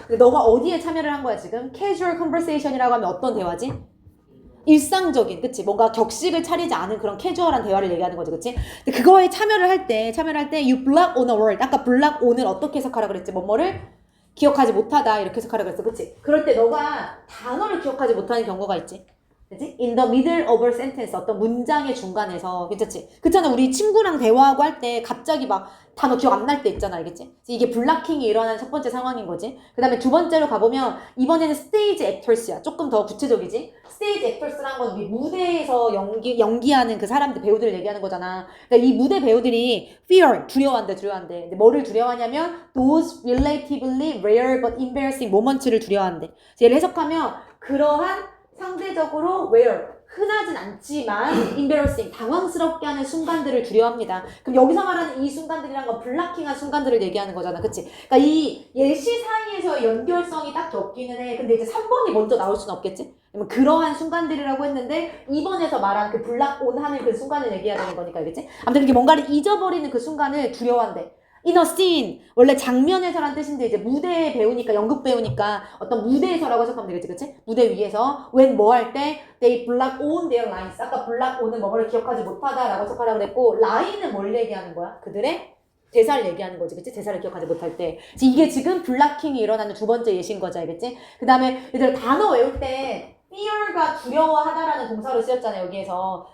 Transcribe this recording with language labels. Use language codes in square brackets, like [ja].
[ko] 근데 너가 어디에 참여를 한 거야 지금? casual conversation이라고 하면 어떤 대화지? 일상적인, 그치? 뭔가 격식을 차리지 않은 그런 캐주얼한 대화를 얘기하는 거지, 그치? 근데 그거에 참여를 할 때 [en] you block on a word. [ko] 아까 block on을 어떻게 해석하라 그랬지? 뭐뭐를 기억하지 못하다 이렇게 해석하라 그랬어, 그치? 그럴 때 너가 단어를 기억하지 못하는 경우가 있지, 그치? [en] in the middle of a sentence, 어떤 문장의 중간에서, 괜찮지? [ko] 그렇잖아, 우리 친구랑 대화하고 할 때 갑자기 막 단어 기억 안 날 때 있잖아, 알겠지? 이게 블락킹이 일어나는 첫 번째 상황인 거지. 그 다음에 두 번째로 가보면 이번에는 스테이지 액터스야. 조금 더 구체적이지? 스테이지 액터스란 건 우리 무대에서 연기하는 그 사람들, 배우들을 얘기하는 거잖아. 그러니까 이 무대 배우들이 fear, 두려워한대. 근데 뭐를 두려워하냐면 [en] those relatively rare but embarrassing moments [ko] 를 두려워한대. 얘를 해석하면 그러한 상대적으로 rare, 흔하진 않지만 embarrassing, 당황스럽게 하는 순간들을 두려워합니다. 그럼 여기서 말하는 이 순간들이란 건 블락킹한 순간들을 얘기하는 거잖아, 그치? 그러니까 이 예시 사이에서의 연결성이 딱히 없기는 해. 근데 이제 3번이 먼저 나올 수는 없겠지? 그러한 순간들이라고 했는데 2번에서 말한 그 블락 온 하는 그 순간을 얘기해야 되는 거니까, 알겠지? 아무튼 이렇게 뭔가를 잊어버리는 그 순간을 두려워한대. [en] in a scene. [ko] 원래 장면에서란 뜻인데 이제 무대 배우니까 연극 배우니까 어떤 무대에서라고 해석하면 되겠지, 그치? 무대 위에서 when 뭐 할 때 [en] they block on their lines. [ko] 아까 block on은 뭐를 기억하지 못하다라고 해석하라고 그랬고 line은 뭘 얘기하는 거야? 그들의 대사를 얘기하는 거지, 그치? 대사를 기억하지 못할 때. 이게 지금 블락킹이 일어나는 두 번째 예시인 거지, 알겠지? 그 다음에 얘들아 단어 외울 때 fear가 두려워하다라는 동사로 쓰였잖아요, 여기에서.